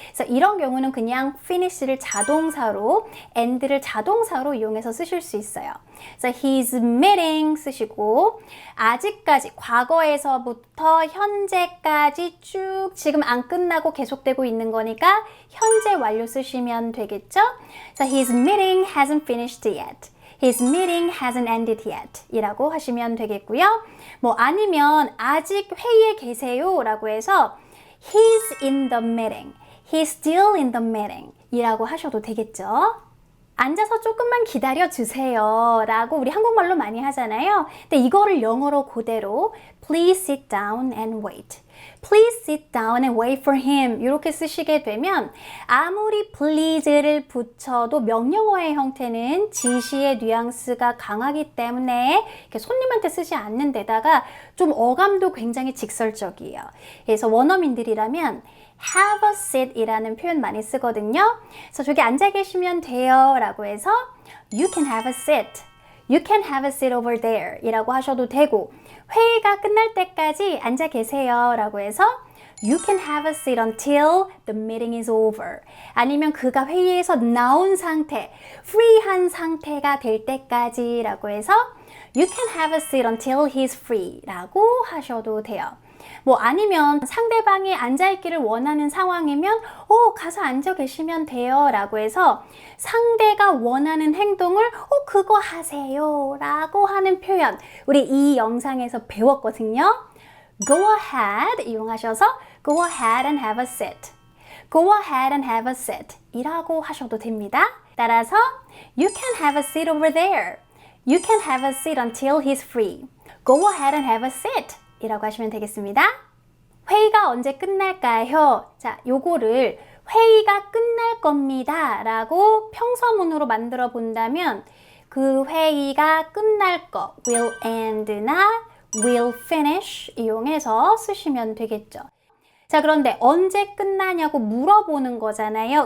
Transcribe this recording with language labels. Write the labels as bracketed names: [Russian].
[Korean] 그래서 이런 경우는 그냥 finish를 자동사로, end를 자동사로 이용해서 쓰실 수 있어요. 그래서 [English] his meeting [Korean] 쓰시고 아직까지 과거에서부터 현재까지 쭉 지금 안 끝나고 계속되고 있는 거니까 현재 완료 쓰시면 되겠죠? 그래서 [English] his meeting hasn't finished yet. His meeting hasn't ended yet [Korean] 이라고 하시면 되겠고요. 뭐 아니면 아직 회의에 계세요 라고 해서 [English] He's in the meeting, [Korean] He's still in the meeting 이라고 하셔도 되겠죠. 앉아서 조금만 기다려 주세요 라고 우리 한국말로 많이 하잖아요. 근데 이거를 영어로 그대로 [English] Please sit down and wait. Please sit down and wait for him [Korean] 이렇게 쓰시게 되면 아무리 please를 붙여도 명령어의 형태는 지시의 뉘앙스가 강하기 때문에 이렇게 손님한테 쓰지 않는 데다가 좀 어감도 굉장히 직설적이에요. 그래서 원어민들이라면 [English] have a seat [Korean] 이라는 표현 많이 쓰거든요. 그래서 저기 앉아 계시면 돼요 라고 해서 [English] you can have a seat, you can have a seat over there [Korean] 이라고 하셔도 되고 회의가 끝날 때까지 앉아 계세요 라고 해서 [English] you can have a seat until the meeting is over [Korean] 아니면 그가 회의에서 나온 상태, free한 상태가 될 때까지 라고 해서 [English] you can have a seat until he's free [Korean] 라고 하셔도 돼요. 뭐 아니면 상대방이 앉아있기를 원하는 상황이면 가서 앉아 계시면 돼요 라고 해서 상대가 원하는 행동을 그거 하세요 라고 하는 표현 우리 이 영상에서 배웠거든요. [English] Go ahead [Korean] 이용하셔서 [English] Go ahead and have a seat, Go ahead and have a seat [Korean] 이라고 하셔도 됩니다. 따라서 [English] You can have a seat over there, You can have a seat until he's free, Go ahead and have a seat [Korean] 이라고 하시면 되겠습니다. 회의가 언제 끝날까요? 자, 요거를 회의가 끝날 겁니다 라고 평서문으로 만들어 본다면 그 회의가 끝날 거 [English] will end [Korean] 나 [English] will finish [Korean] 이용해서 쓰시면 되겠죠. 자, 그런데 언제 끝나냐고 물어보는 거잖아요.